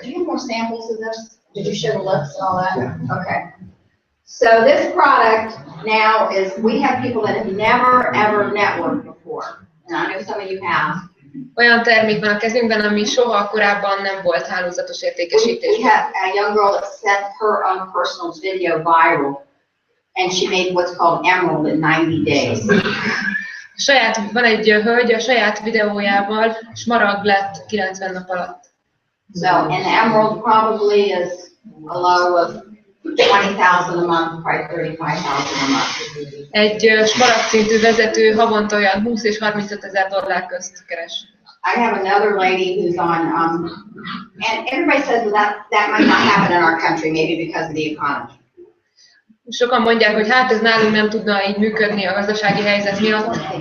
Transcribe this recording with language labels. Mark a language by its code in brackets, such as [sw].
[en] Do you have more samples of this? Did you show the lips and all that? Yeah. Okay. So this product now is, we have people that have never ever networked before. And I know some of you have. [hu] Olyan termék van a kezünkben, ami soha korábban nem volt hálózatos értékesítés. [en] We have a young girl that sent her own personal video viral, and she made what's called emerald in 90 days. [hu] Van egy hölgy, a saját videójával smaragd lett 90 nap alatt. [en] So an emerald probably is a low of 20,000 a month, probably 35,000 a month. [hu] Egy smaragd szintű vezető havonta olyan 20 és 35 ezer dollár közt keres. [en] I have another lady who's on, and everybody says that might not happen in our country, maybe because of the economy. [hu] Sokan mondják, hogy hát ez nálunk nem tudna így működni a gazdasági helyzet miatt.